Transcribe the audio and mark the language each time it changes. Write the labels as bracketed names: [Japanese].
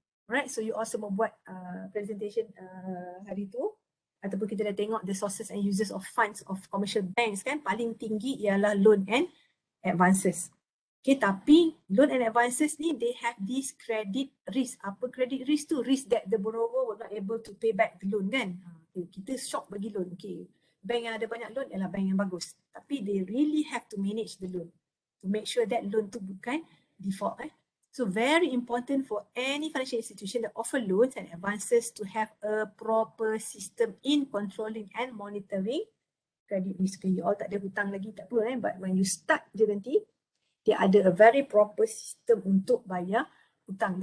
[English] Alright, so you also [Malay] membuat presentation hari tu ataupun kita dah tengok [English] the sources and uses of funds of commercial banks kan, paling tinggi ialah loan and advances. Okay, tapi loan and advances ni they have this credit risk. [Malay] Apa credit risk tu? [English] Risk that the borrower will not able to pay back the loan kan. [Malay] Okay, kita shock bagi loan. Okay, bank yang ada banyak loan ialah bank yang bagus. [English] Tapi they really have to manage the loan to make sure that [Malay] loan tu bukan default. [English] So very important for any financial institution that offer loans and advances to have a proper system in controlling and monitoring credit risk. [Malay] You all tak ada hutang lagi tak apa but when you start je nanti dia ada [English] a very proper system [Malay] untuk bayar hutang.